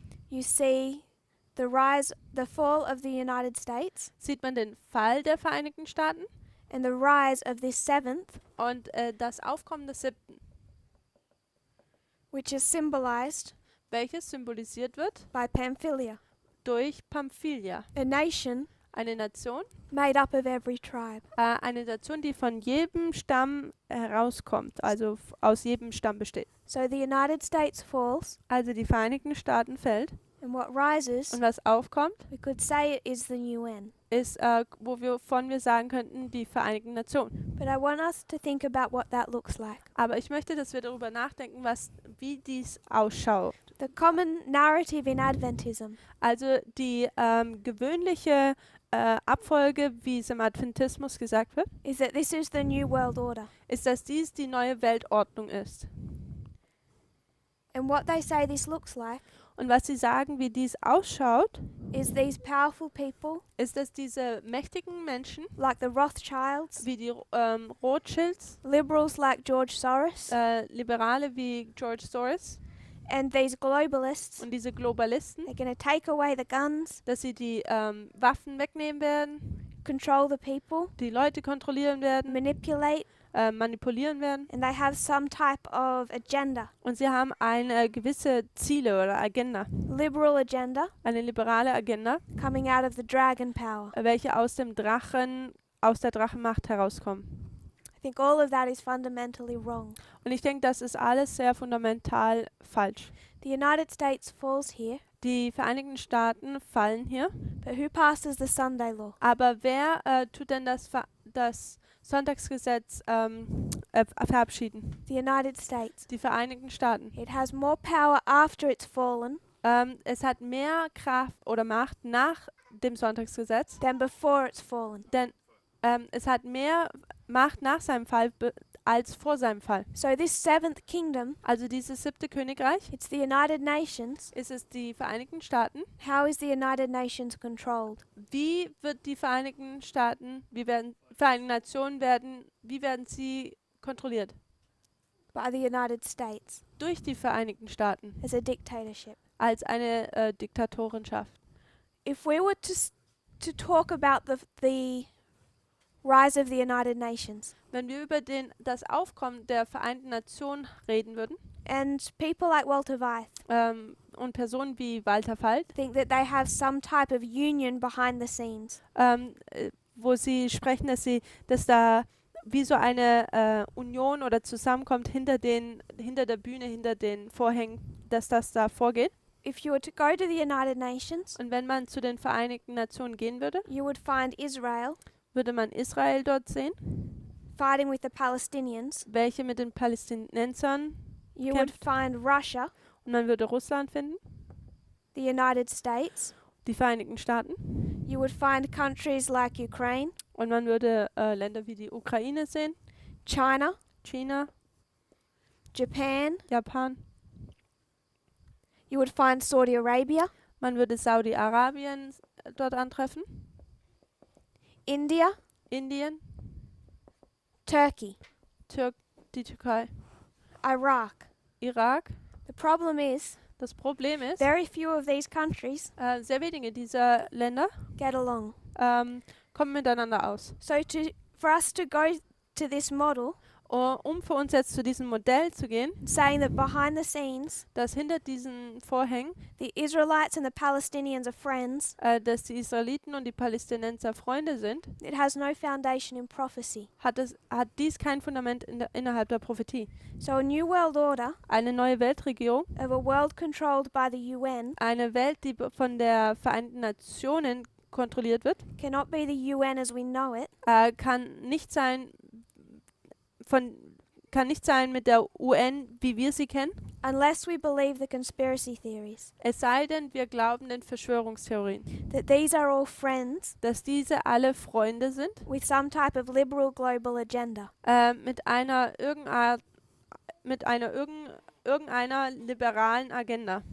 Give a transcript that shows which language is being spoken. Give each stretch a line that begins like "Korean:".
English: you see the fall of the United States
German: sieht man den Fall der Vereinigten Staaten
English: and the rise of this seventh,
German: und das Aufkommen des 7.,
English: which is symbolized
German: welches symbolisiert wird
English: by Pamphylia,
German: durch Pamphylia,
English: a nation
German: eine Nation,
English: made up of every tribe.
German: die von jedem Stamm herauskommt, also aus jedem Stamm besteht.
English: So the United States falls,
German: Also die Vereinigten Staaten fällt
English: and what rises,
German: und was aufkommt,
English: we could say it is the UN.
German: ist, wovon wir sagen könnten, die Vereinigten Nationen.
English: But I want us to think about what that looks like.
German: Aber ich möchte, dass wir darüber nachdenken, wie dies ausschaut.
English: The common narrative in Adventism
German: Also die gewöhnliche Abfolge, wie es im Adventismus gesagt wird,
English: is that this is the New World Order.
German: ist, dass dies die neue Weltordnung ist.
English: And what they say this looks like
German: Und was sie sagen, wie dies ausschaut,
English: is these powerful people,
German: ist, dass diese mächtigen Menschen,
English: like the Rothschilds,
German: wie die Rothschilds,
English: liberals like George Soros,
German: Liberale wie George Soros
English: and these globalists,
German: und diese Globalisten,
English: they're going to take away the guns,
German: dass sie die Waffen wegnehmen werden,
English: control the people,
German: die Leute kontrollieren werden,
English: manipulate,
German: manipulieren werden.
English: and they have some type of agenda,
German: Und sie haben eine gewisse Ziele oder Agenda,
English: liberal agenda,
German: eine liberale Agenda,
English: coming out of the dragon power.
German: welche aus der Drachenmacht herauskommen.
English: I think all of that is fundamentally wrong.
German: Und ich denke, das ist alles sehr fundamental falsch.
English: The United States falls here,
German: Die Vereinigten Staaten fallen hier,
English: but who passes the Sunday law?
German: aber wer tut denn das Sonntagsgesetz verabschieden?
English: The United States.
German: Die Vereinigten Staaten.
English: It has more power after it's fallen
German: Es hat mehr Kraft oder Macht nach dem Sonntagsgesetz,
English: than before it's fallen.
German: denn es hat mehr Macht nach seinem Fall als vor seinem Fall.
English: So this seventh kingdom,
German: Also dieses 7. Königreich,
English: it's the United Nations.
German: ist es die Vereinigten Staaten.
English: How is the United Nations controlled?
German: Wie wird die Vereinigten Nationen wie werden sie kontrolliert?
English: By the United States
German: Durch die Vereinigten Staaten
English: as a dictatorship.
German: als eine Diktatorenschaft.
English: If we were to talk about the rise of the United Nations
German: Wenn wir über das Aufkommen der Vereinten Nationen reden würden
English: and people like Walter Weiss
German: und Personen wie Walter Falt,
English: think that they have some type of union behind the scenes,
German: wo sie sprechen, dass da wie so eine Union oder Zusammenkommt hinter der Bühne, hinter den Vorhängen, dass das da vorgeht.
English: if you were to go to the United Nations,
German: Und wenn man zu den Vereinigten Nationen gehen würde,
English: you would find Israel
German: würde man Israel dort sehen,
English: fighting with the Palestinians.
German: welche mit den Palästinensern,
English: You would
German: kämpft.
English: find Russia,
German: und man würde Russland finden,
English: the United States.
German: die Vereinigten Staaten,
English: You would find countries like Ukraine,
German: und man würde Länder wie die Ukraine sehen,
English: China,
German: China,
English: Japan.
German: Japan,
English: You would find Saudi Arabia,
German: man würde Saudi-Arabien dort antreffen,
English: India,
German: Indien,
English: Turkey,
German: die Türkei,
English: Iraq.
German: Irak.
English: The problem is,
German: Das Problem ist,
English: very few of these countries
German: sehr wenige dieser Länder
English: get along.
German: kommen miteinander aus.
English: So for us to go to this model,
German: Um für uns jetzt zu diesem Modell zu gehen,
English: saying that behind the scenes,
German: dass hinter diesen Vorhängen,
English: the Israelites and the Palestinians are friends,
German: dass die Israeliten und die Palästinenser Freunde sind,
English: it has no foundation in prophecy.
German: hat dies kein Fundament innerhalb der Prophetie.
English: So a new world order
German: Eine neue Weltregierung,
English: of a world controlled by the UN
German: eine Welt, die von der Vereinten Nationen kontrolliert wird,
English: cannot be the UN as we know it,
German: kann nicht sein mit der UN, wie wir sie kennen,
English: unless we believe the conspiracy theories,
German: es sei denn, wir glauben den Verschwörungstheorien,
English: that these are all friends
German: dass diese alle Freunde sind,
English: with some type of liberal global agenda.
German: mit irgendeiner liberalen Agenda.